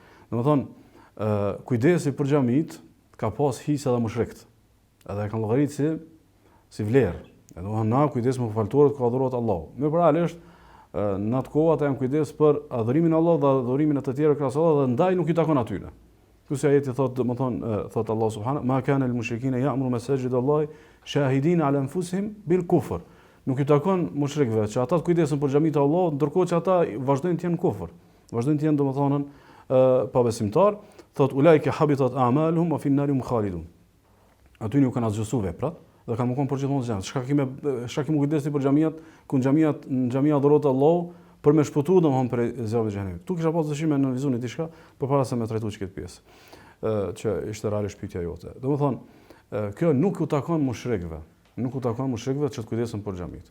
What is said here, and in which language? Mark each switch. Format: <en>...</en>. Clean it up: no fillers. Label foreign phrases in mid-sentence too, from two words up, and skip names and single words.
<sq>Domethënë kujdesi për xhamit ka pas hisë edhe mushrikët. Edhe e kanë llogaritë si vlerë. Domethënë na kujdesmo për faltorët ku adhurohet Allahu. Mirë, por realisht në atë kohë ata janë kujdes për adhurimin e Allahut dhe adhurimin e të tjerë krahas Allahut dhe ndaj nuk i takon atyre. Ky ajeti thotë domethënë thotë Allah</sq> <ar>سبحانه ما كان للمشركين يعمروا مساجد الله شاهدين على أنفسهم بالكفر.</ar> <sq>Nuk i takon mushrikëve që ata të kujdesen për xhamitë e Allahut, ndërkohë që ata vazhdojnë të jenë kufër. Vazhdojnë të jenë domethënë pabesimtar, thot</sq> <ar>أولئك حبطت أعمالهم وفي النار هم خالدون.</ar> <sq>Aty nuk kanë asgjë veprat dhe kanë mëkon për gjithmonë xhamin. Çka kemi kujdesi për xhamiat, ku në xhamia adhurohet Allahu për me shpëtuar domethënë për zjarrin e xhenemit. Tu kisha pas dëshirë me analizoni diçka përpara se me trajtuar këtë pjesë, që ishte realisht pyetja jote. Domethënë kjo nuk u takon mushrikëve, që të kujdesen për xhamit.</sq>